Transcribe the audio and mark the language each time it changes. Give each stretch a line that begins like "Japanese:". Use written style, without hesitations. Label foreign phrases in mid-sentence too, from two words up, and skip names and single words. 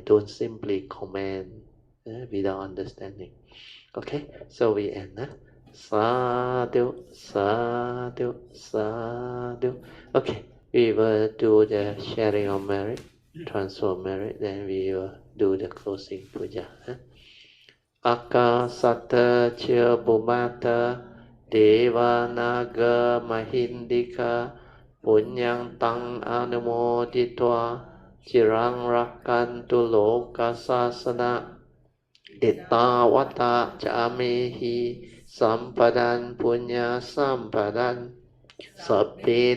English: Don't simply comment without understanding. Okay, so we end.
Pali: Sadhu, sadhu, sadhu.
English: Okay, we will do the sharing of merit, transfer of merit, then we will do the closing puja.
Pali: Akasata cha bhumata devanaga mahindika punyang tang anumoditva chirang rakantu loka sasana ittavata camehi sampadan punya sampadan sabbe